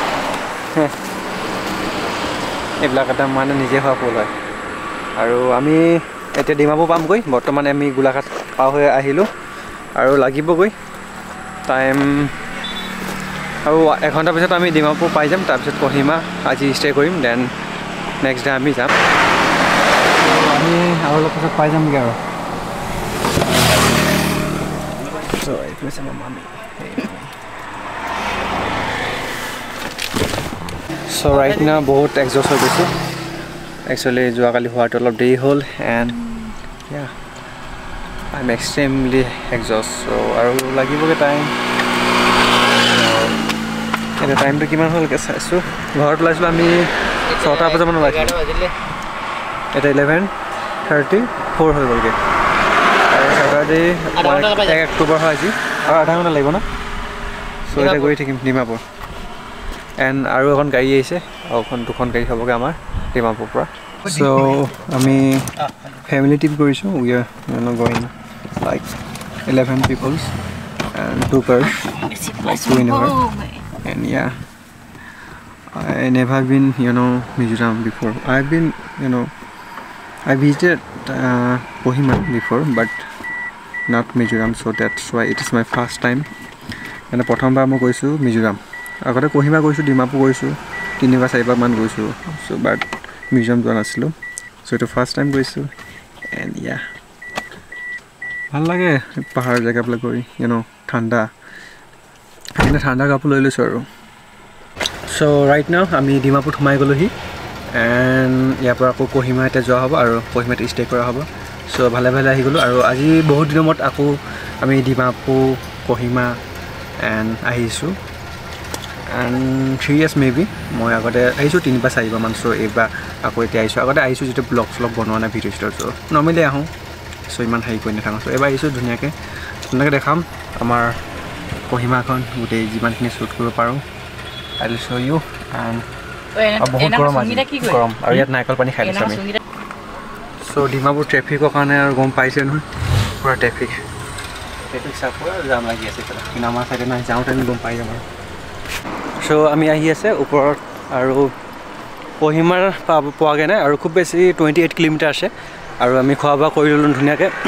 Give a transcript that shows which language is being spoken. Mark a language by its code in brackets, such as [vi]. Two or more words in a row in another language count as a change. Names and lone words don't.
[as] এইবিলাক এটা মানে নিজে হোৱা ফুল হয় আৰু আমি এতিয়া ডিমাপুৰ পামগৈ বৰ্তমান আমি গোলাঘাট পাৰ হৈ আহিলোঁ আৰু লাগিবগৈ টাইম আৰু 1 ঘণ্টা পিছত আমি ডিমাপুৰ পাই যাম তাৰপিছত কোহিমা আজি ষ্টে কৰিম [en] then next day [as] আমি যাম আমি আৰু অলপ পিছত পাই যামগৈ আৰু [en] so it was my mommy so right now [as] বহুত exhaust হৈ গৈছে actually যোৱাকালি হোৱাটো অলপ দেৰি হ'ল [en] and yeah I'm extremely exhausted so [as] আৰু লাগিবগে টাইম এটা টাইমটো কিমান হ'লকে চাইছো ঘৰত ওলাইছিলো আমি 6টা বজামান ওলাইছিলো এটা 11:34 হৈ গ'লগে আৰু সদায় 1 অক্টোবৰ হয় আজি আৰু আধা ঘণ্টা লাগিব না সো এটা গৈ থাকিম ডিমাপুৰ এণ্ড আৰু এখন গাড়ী আহিছে আৰু দুখন গাড়ী হ'বগে আমাৰ ডিমাপুৰ পৰা সো আমি [en] family trip [as] কৰিছো [en] we are going like 11 people and 2 cars like 2 in a car and yeah I never been Mizoram before I've been I visited Kohima before but not Mizoram so that's why it is my first time and [as] প্ৰথমবাৰ মই গৈছো মিজোৰাম আগতে কোহিমা গৈছো ডিমাপুৰ গৈছো 3 বা 4 বাৰ মান গৈছো [en] so but [as] মিজোৰাম যোৱা নাছিলো so এটা [en] first time [as] গৈছো [en] and yeah [as] ভাল লাগে পাহাৰ জায়গাবিলাক গৈ ঠাণ্ডা এনে ঠাণ্ডা কাপোৰ লৈ লৈছো আৰু [en] so right now [as] আমি ডিমাপুৰ সোমাই গলোহি and ইয়াৰ পৰা আকৌ কোহিমা এটা যোৱা হ'ব আৰু কোহিমাতে ষ্টে কৰা হ'ব so ভালে ভালে আহি গলো আৰু আজি বহুত দিনৰ মূৰত আকৌ আমি ডিমাপুৰ কোহিমা and আহিছো and 3 [en] years maybe [as] মই আগতে আহিছো 3 বা 4 বাৰ মান so এবাৰ আকৌ এতিয়া আহিছো আগতে আহিছো যেটো ব্লগ বনোৱা না ভিডিও ষ্টৰ so নৰ্মালি আহো so ইমান হাই কৰি নাথাকো so এবাৰ আহিছো ধুনীয়াকে দেখাম আমাৰ কোহিমাখন গোটেই যিমানখিনি শ্বুট কৰিব পাৰো [en] I will show you and [as] বহুত গৰম আজি গৰম আৰু ইয়াত নাইকল পানী খাই লৈছো আমি so ডিমাপুৰ ট্ৰেফিকৰ কাৰণে আৰু গম পাইছে নহয় পুৰা ট্ৰেফিক চাপৰা জাম লাগি আছে কিন্তু আমাৰ সাইডে নাই যাওঁতে আমি গম পাই যাম আৰু so আমি আহি আছে ওপৰত আৰু কোহিমাৰ পোৱাগে নাই আৰু খুব বেছি 28 কিলোমিটাৰ আছে আৰু আমি খোৱা বোৱা কৰি ললো ধুনীয়াকে